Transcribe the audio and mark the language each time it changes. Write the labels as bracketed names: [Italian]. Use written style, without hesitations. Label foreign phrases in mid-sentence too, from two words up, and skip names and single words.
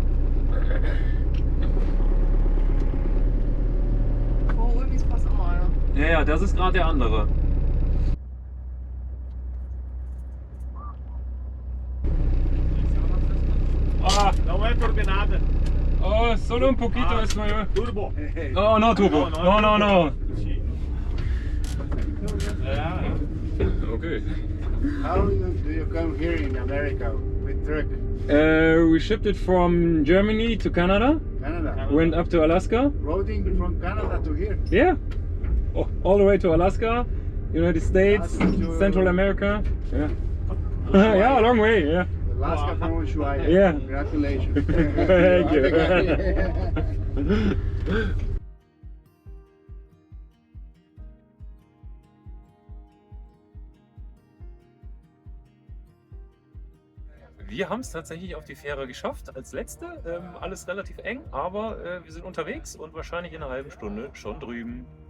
[German] Vor Ulmis passt auch noch einer. Ja, ja, das ist gerade der andere. Ah, [Portuguese] Não é turbinada. [Spanish] oh, solo un poquito es mayor. Turbo. Oh, no turbo. No. [English] Okay. How do you come here in America with truck? We shipped it from Germany to Canada. Canada. Went up to Alaska. Roading from Canada to here. Yeah. Oh, all the way to Alaska, United States, Central America. Yeah. Yeah, a long way. Yeah. Alaska from Ushuaia. Yeah. Congratulations. Thank you. [German] Wir haben es tatsächlich auf die Fähre geschafft, als Letzte. Alles relativ eng, aber wir sind unterwegs und wahrscheinlich in einer halben Stunde schon drüben.